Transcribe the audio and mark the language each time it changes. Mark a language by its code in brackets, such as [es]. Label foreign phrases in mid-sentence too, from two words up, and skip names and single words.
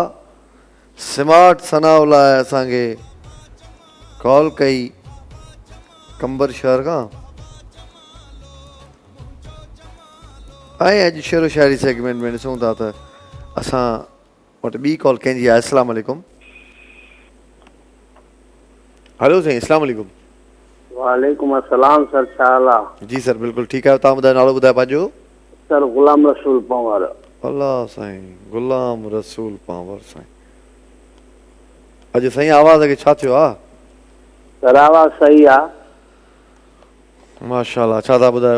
[sd] स्मार्ट सनाउलाए असांखे कॉल कई कंबर शहर खां ऐं अॼु शेरो शायरी सेगमेंट में ॾिसूं था त असां वटि ॿी कॉल कंहिंजी आहे। [ar] السلام عليكم. हेलो साईं, السلام عليكم. وعليكم السلام [sd] सर, छा हाल आहे? जी सर, बिल्कुलु ठीकु आहे। तव्हां ॿुधायो, नालो ॿुधायो पंहिंजो। सर गुलाम रसूल पंवर। अल्लाह साईं गुलाम रसूल पावर साईं। अॼु साईं आवाज़ खे छा थियो आहे? सर आवाज़ सही आ। माशाल्लाह, छा था ॿुधायो?